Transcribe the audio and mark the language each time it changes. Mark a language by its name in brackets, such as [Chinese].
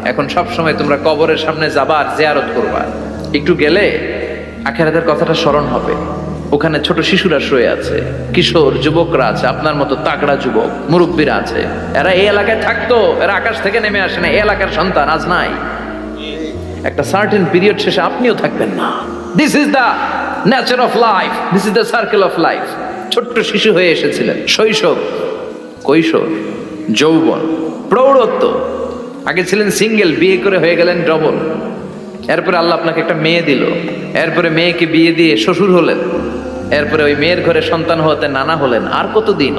[Bangla] এখন সব সময় তোমরা কবরের সামনে যাবা আর জিয়ারত করবা। একটু গেলে আখিরাতের কথাটা স্মরণ হবে। ওখানে ছোট শিশুরা শুয়ে আছে, কিশোর যুবকরা আছে, আপনার মতো তাগড়া যুবক মুরব্বীরা আছে। এরা এই এলাকায় থাকতো, এরা আকাশ থেকে নেমে আসে না, এই এলাকার সন্তান আজ নাই। একটা সার্টেন পিরিয়ড শেষে আপনিও থাকবেন না। [English] This is the nature of life, this is the circle of life. [Bangla] ছোট্ট শিশু হয়ে এসেছিলেন, শৈশব, কৈশোর, যৌবন, প্রৌঢ়ত্ব। আগে ছিলেন সিঙ্গেল, বিয়ে করে হয়ে গেলেন ডবল। এরপরে আল্লাহ আপনাকে একটা মেয়ে দিল, এরপরে মেয়েকে বিয়ে দিয়ে শ্বশুর হলেন, এরপরে ওই মেয়ের ঘরে সন্তান হতে নানা হলেন। আর কতদিন?